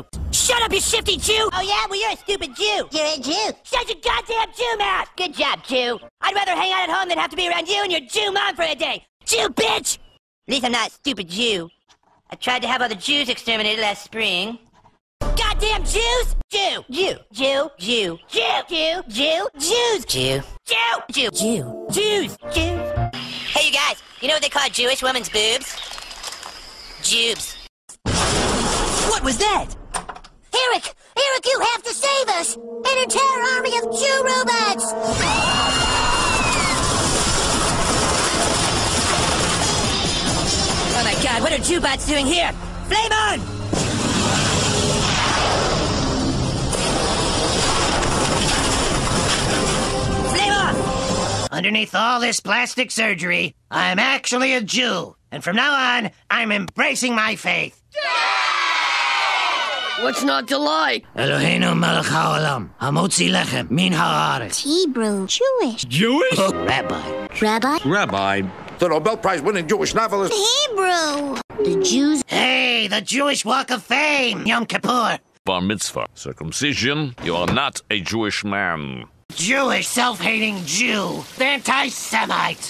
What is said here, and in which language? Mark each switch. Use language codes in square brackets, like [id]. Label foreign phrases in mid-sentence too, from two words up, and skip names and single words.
[en] Shut up, you shifty Jew! Oh, yeah? Well, you're a stupid Jew. You're a Jew. Shut your goddamn Jew mouth! Good job, Jew. I'd rather hang out at home than have to be around you and your Jew mom for a day. Jew, bitch! At least I'm not a stupid Jew. I tried to have all the Jews exterminated last spring. Goddamn Jews! Jew! Jew! Jew! Jew! Jew! Jew! Jew! Jews! Jew! Jew! Jew! Jew! Jews! Jews! Hey, you guys, you know what they call a Jewish woman's boobs? Jubes. What was that? Eric! Eric, you have to save us! An entire army of Jew robots! Oh my god, what are Jewbots doing here? Flame on! Flame off! Underneath all this plastic surgery, I'm actually a Jew. And from now on, I'm embracing my faith. What's not to like? [he] אלוהינו מלך העולם, המוציא לחם מן הארץ. [en] Hebrew. Jewish. Jewish? Rabbi. Rabbi? Rabbi, the Nobel Prize-winning Jewish novelist. Hebrew. The Jews. Hey, the Jewish Walk of Fame, Yom Kippur. Bar mitzvah, circumcision, you are not a Jewish man. Jewish self-hating Jew, anti-Semite.